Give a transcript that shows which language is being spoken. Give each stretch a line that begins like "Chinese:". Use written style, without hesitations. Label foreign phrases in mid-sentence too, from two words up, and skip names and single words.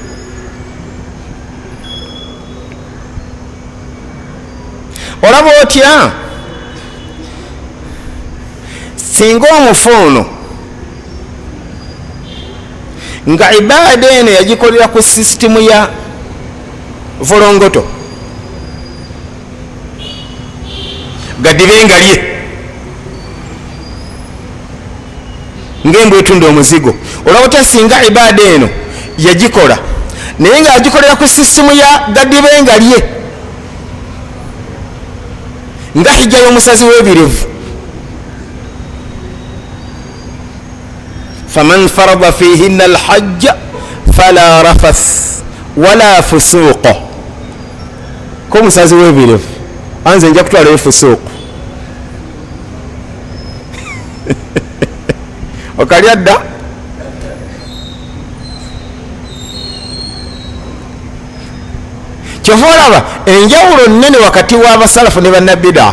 Ganda: olaba otya singa omufuuno nga ibada eno yagikolera ku sisitimu ya volongoto gadibenga lye ngembwe etunda omuzigo. olaba otya singa ibada eno yagikola naye nga yagikolera ku sisitimu ya gadibenga lye nga hijja y'omusazi w'ebirevu.
Arabic: فمن فرض فيهن الحج فلا رفث ولا فسوق.
Ganda: ko omusazi w'ebirevu anze nja kutwalayo fusuuqu okalya dda. kyova olaba enjawulo nnene wakati w'abasalafu ne bannabida.